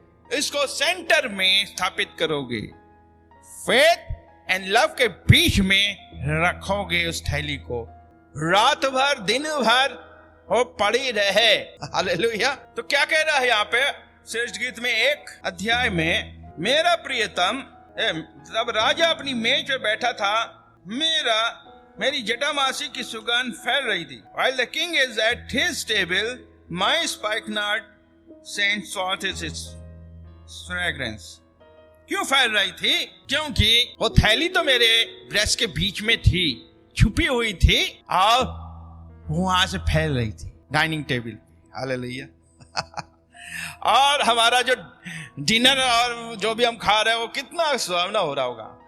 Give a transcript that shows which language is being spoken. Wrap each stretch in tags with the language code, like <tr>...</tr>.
<hi>इसको सेंटर में स्थापित करोगे, फेथ एंड लव के बीच में रखोगे उस थैली को, रात भर दिन भर वो पड़ी रहे। हालेलुया। तो क्या कह रहा है यहाँ पे श्रेष्ठ गीत में 1 अध्याय में, मेरा प्रियतम, जब राजा अपनी मेज पर बैठा था, मेरी जटामासी की सुगंध फैल रही थी।</hi> <en>While the king is at his table, my spikenard scent sought its fragrance.</en> <hi>क्यों फैल रही थी? क्योंकि वो थैली तो मेरे ब्रेस्ट के बीच में थी, छुपी हुई थी और वहां से फैल रही थी डाइनिंग टेबल। हालेलुया। और हमारा जो डिनर और जो भी हम खा रहे हैं वो कितना सुहावना हो रहा होगा।</hi>